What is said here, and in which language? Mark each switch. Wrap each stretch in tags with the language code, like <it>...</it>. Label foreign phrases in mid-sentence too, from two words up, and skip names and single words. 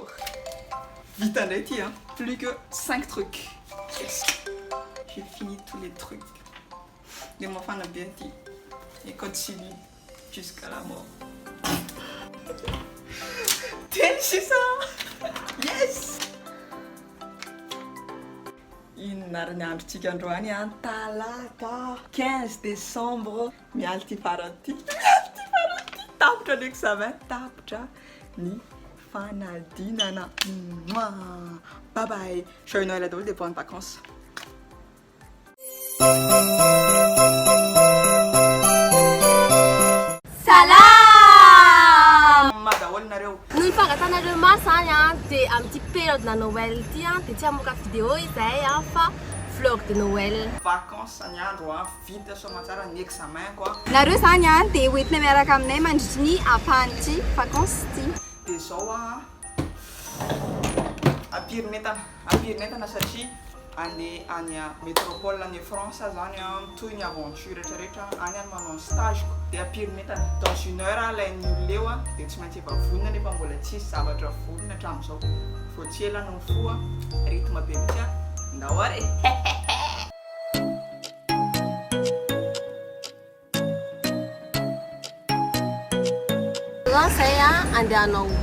<fr>Vita Letty, hein. Plus que 5 trucs. Yes. J'ai fini tous les trucs de mon fan de Betty. Et continue jusqu'à la mort. C'est ça! Yes!</fr> <mg>Inarniandritsika androany an talata 15 décembre mialy ty farany ty tapitra ny examen tapitra ny fanadinana.</mg> <en>Bye bye,</en> <fr>joyeux Noël à tous, des bonnes vacances.</fr> <mg>Salaaaaaama daholo nareo. Ny fangatanareo maro zany dia amin'ity période na Noël ity dia tsy hamoaka vidéo izay fa</mg> <fr>vlog de Noël.</fr> <mg>Vacances ny andro vita soamantsara ny examen quoi. Nareo zany dia hoentina miaraka aminay mandritra ny ampahan'ity vacances ity. Dia zao ampirinetana satria andeha any métropole any France zany toy ny aventure rehetrarehetra any manao stage dia ampirinetana</mg> <fr>dans une heure</fr> <mg>ilain'ny olona eo dia tsy maintsy efa vonona nefa mbola tsisy zavatra vonona hatramin'izao faut tsy elana ny fo rythme be mihitsy ndao are. Zay andeha hanao</mg>